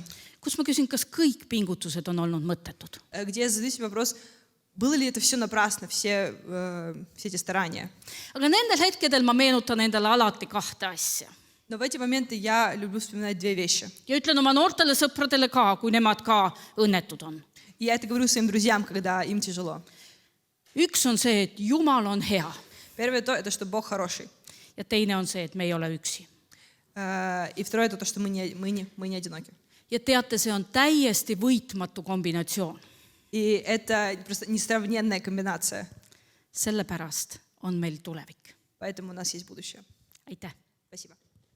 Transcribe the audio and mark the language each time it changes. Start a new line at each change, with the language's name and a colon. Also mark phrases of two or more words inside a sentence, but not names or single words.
Estonian: Kus ma küsin, kas kõik pingutused on olnud mõttetud?
Russian: Где я задаю себе вопрос, было ли это все напрасно, все эти старания.
Estonian: Aga nendel hetkedel ma meenutan endale alati 2 asja.
Russian: Но в эти моменты я люблю вспоминать 2 вещи.
Estonian: Ja ütlen oma noortele sõpradele ka, kui nemad ka õnnetud on.
Russian: И я это говорю своим друзьям, когда им тяжело.
Estonian: Üks on see, et Jumal on hea.
Russian: Первое то, это что Бог хороший.
Estonian: Ja teine on see, et me ei ole üksi.
Russian: И второе, это то, что мы не одиноки.
Estonian: Ja teate, see on täiesti võitmatu kombinatsioon.
Russian: И это просто несравненная комбинация.
Estonian: Sellepärast on meil tulevik.
Russian: Поэтому у нас есть будущее.
Estonian: Aitäh!
Russian: Спасибо.